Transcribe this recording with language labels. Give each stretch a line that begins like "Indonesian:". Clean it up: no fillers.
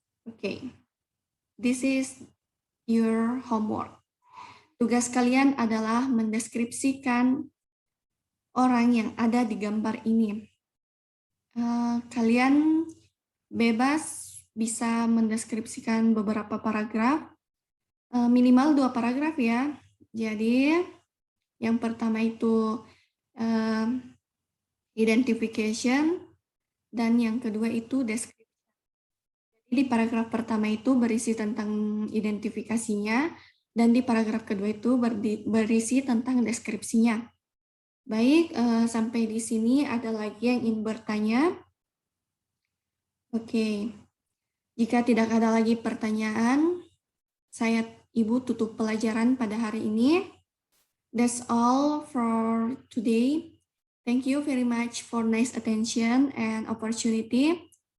English: Okay, this is your homework.
Indonesian: Tugas kalian adalah mendeskripsikan orang yang ada di gambar ini. Kalian bebas bisa mendeskripsikan beberapa paragraf, minimal 2 paragraf ya. Jadi yang pertama itu identification, dan yang kedua itu deskripsi. Di paragraf pertama itu berisi tentang identifikasinya, dan di paragraf kedua itu berisi tentang deskripsinya. Baik, sampai di sini ada lagi yang ingin bertanya? Oke, jika tidak ada lagi pertanyaan, Ibu tutup pelajaran pada hari ini.
English: That's all for today. Thank you very much for nice attention and opportunity.